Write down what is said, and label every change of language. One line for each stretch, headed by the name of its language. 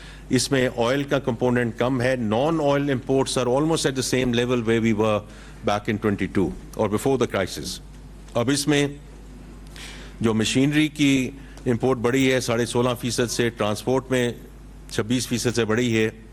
Urdu: اس میں آئل کا کمپوننٹ کم ہے. Non oil imports
English: are almost at the same level where we were back in 22 or before the crisis.
Urdu: اب اس میں جو machinery کی امپورٹ بڑھی ہے 16.5% سے, ٹرانسپورٹ میں 26% سے بڑھی ہے,